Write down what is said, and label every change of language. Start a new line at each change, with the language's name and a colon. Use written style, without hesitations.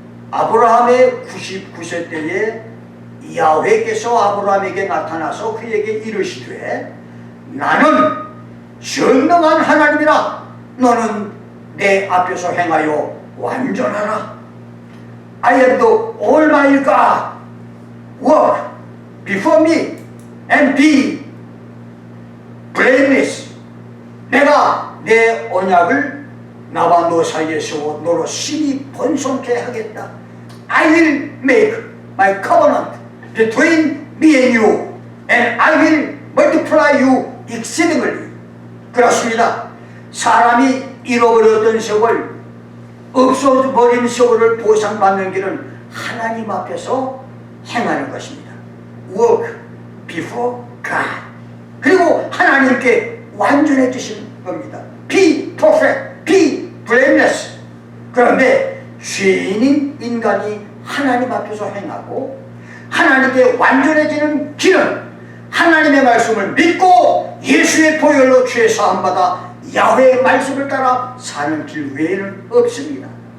Korean: 아브라함의 99세 때에 야훼께서 아브라함에게 나타나서 그에게 이르시되 나는 전능한 하나님이라 너는 내 앞에서 행하여 완전하라.
English: I am the Almighty God. Walk before me and be blameless.
Korean: 내가 내 언약을 나와 너 사이에 세워 너로 심히 번성케 하겠다.
English: I will make my covenant between me and you and I will multiply you exceedingly.
Korean: 그렇습니다. 사람이 잃어버렸던 세월, 없어버린 세월을 보상받는 길은 하나님 앞에서 행하는 것입니다.
English: Walk before God.
Korean: 그리고 하나님께 완전해지신 겁니다.
English: Be perfect, be blameless.
Korean: 그런데 죄인인 인간이 하나님 앞에서 행하고 하나님께 완전해지는 길은 하나님의 말씀을 믿고 예수의 보혈로 죄 사함받아 야훼의 말씀을 따라 사는 길 외에는 없습니다.